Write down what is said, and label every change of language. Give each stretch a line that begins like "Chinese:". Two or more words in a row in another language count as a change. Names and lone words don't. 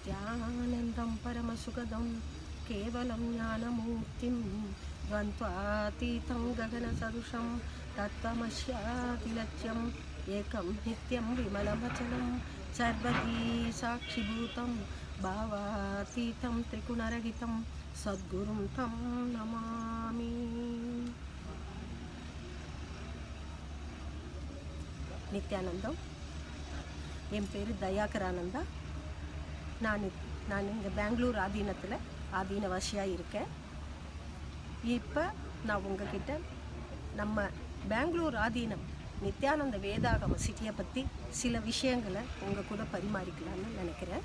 Sanskrit: ज्ञानानन्दं परमसुखदं केवलं ज्ञानमूर्तिं द्वन्द्वातीतं गगनसदृशं तत्त्वमस्यादिलक्ष्यं एकं नित्यं विमलमचलं सर्वदी साक्षिभूतं भावातीतं त्रिगुणरहितं सद्गुरुं तं नमामि.
Tamil: நித்யானந்தம். என் பேர் தயாகரானந்தா. நான் இங்கே பெங்களூர் ஆதீனத்தில் ஆதீனவாசியாக இருக்கேன். இப்போ நான் உங்ககிட்ட நம்ம பெங்களூர் ஆதீனம் நித்யானந்த வேதாகம சிட்டியை பற்றி சில விஷயங்களை உங்கள் கூட பரிமாறிக்கலான்னு நினைக்கிறேன்.